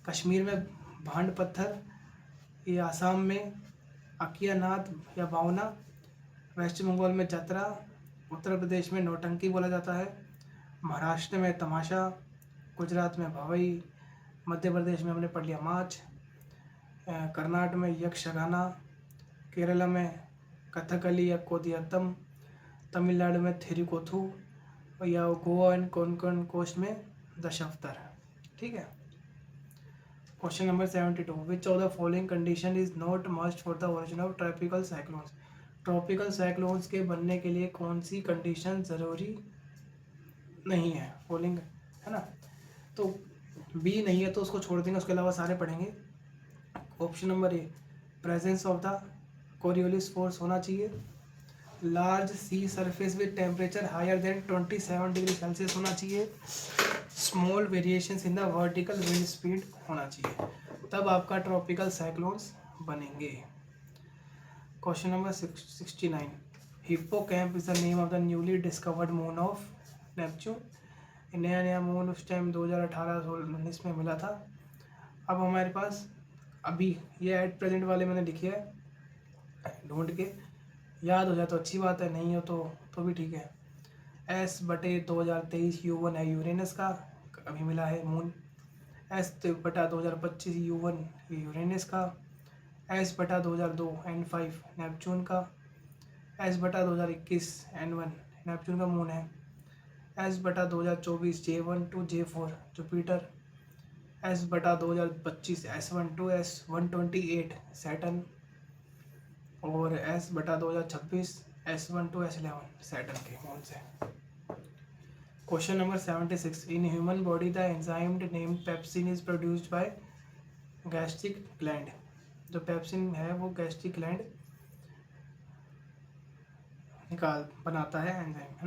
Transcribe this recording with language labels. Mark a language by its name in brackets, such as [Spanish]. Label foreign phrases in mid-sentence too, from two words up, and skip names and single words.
[Hindi] कश्मीर में भांड पत्थर, ये आसाम में अकियानाथ या भावना, वेस्ट बंगाल में जतरा, उत्तर प्रदेश में नौटंकी बोला जाता है, महाराष्ट्र में तमाशा, गुजरात में भवई, मध्य प्रदेश में हमने पढ़ लिया मार्च, कर्नाटक में यक्षगाना, केरला में कथकली या कोदियत्तम, तमिलनाडु में थिरुकोथु, या गोवा एंड कोंकण कोस्ट में दशावतार। ठीक है। [English] question number [Hindi] 72, [English] Which of the following condition is not must for the origin of tropical cyclones. tropical cyclones [Hindi] के बनने के लिए कौन सी कंडीशन ज़रूरी नहीं है? फॉलोइंग है ना, तो बी नहीं है तो उसको छोड़ देंगे, उसके अलावा सारे पढ़ेंगे। [English] Option number A, presence of the Coriolis force [Hindi] होना चाहिए, [English] large sea surface with temperature higher than 27 degree Celsius [Hindi] होना चाहिए, [English] small variations in the vertical wind speed [Hindi] होना चाहिए, तब आपका [English] tropical cyclones बनेंगे। Question number 69, Hippocamp is the name of the newly discovered moon of Neptune. [Hindi] नया मून उस टाइम 2018-19 में मिला था। अब हमारे पास अभी ये [English] at present [Hindi] वाले मैंने लिखे है, ढूंढ के याद हो जाए तो अच्छी बात है, नहीं हो तो भी ठीक है। S/2023 U1 है यूरेनस का, अभी मिला है मून। S/2025 U1 यूरेनस का, S/2002 N5 नेपच्यून का, S/2021 N1 नेपच्यून का मून है, S/2024 J1 to J4 जुपिटर, S/2025 S1 to S128 सैटर्न, और S/2026 S1 to S11 सैटर्न के मून से। [English] Question number 76, in human body the enzyme named pepsin is produced by gastric gland. [Hindi] जो पेप्सिन है वो [English] gastric gland [Hindi] बनाता है एंजाइम, है ना।